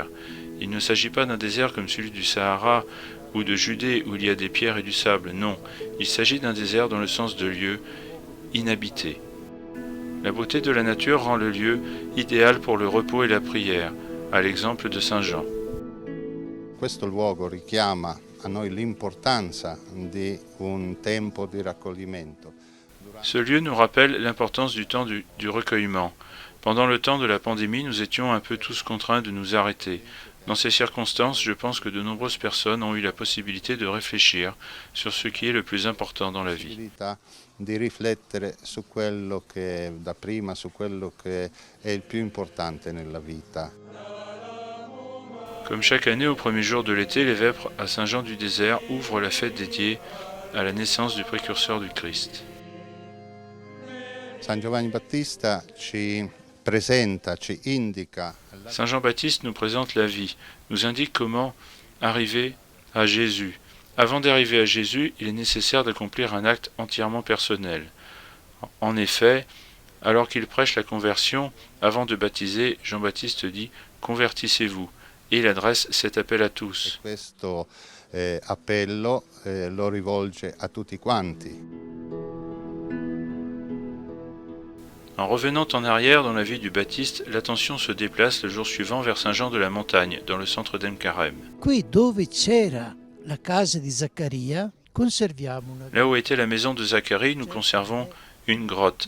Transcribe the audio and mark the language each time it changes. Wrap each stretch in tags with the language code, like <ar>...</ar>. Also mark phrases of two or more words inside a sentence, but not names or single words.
<fr>Il ne s'agit pas d'un désert comme celui du Sahara ou de Judée où il y a des pierres et du sable, non. Il s'agit d'un désert dans le sens de lieu inhabité. La beauté de la nature rend le lieu idéal pour le repos et la prière, à l'exemple de Saint Jean.</fr> <it>Questo luogo richiama a noi l'importanza di un tempo di raccoglimento.</it> <fr>Ce lieu nous rappelle l'importance du temps du recueillement. Pendant le temps de la pandémie, nous étions un peu tous contraints de nous arrêter. Dans ces circonstances, je pense que de nombreuses personnes ont eu la possibilité de réfléchir sur ce qui est le plus important dans la vie.</fr> <it>Di riflettere su quello che dapprima, su quello che è il più importante nella vita.</it> <fr>Comme chaque année, au premier jour de l'été, les vêpres à Saint-Jean-du-Désert ouvrent la fête dédiée à la naissance du précurseur du Christ.</fr> <it>San Giovanni Battista ci presenta, ci indica.</it> <fr>Saint Jean-Baptiste nous présente la vie, nous indique comment arriver à Jésus. Avant d'arriver à Jésus, il est nécessaire d'accomplir un acte entièrement personnel. En effet, alors qu'il prêche la conversion, avant de baptiser, Jean-Baptiste dit « Convertissez-vous » et il adresse cet appel à tous.</fr> <it>Questo appello lo rivolge a tutti quanti.</it> <fr>En revenant en arrière dans la vie du Baptiste, l'attention se déplace le jour suivant vers Saint-Jean de la Montagne, dans le centre d'Aïm Karem. Là où était la maison de Zacharie, nous conservons une grotte.</fr>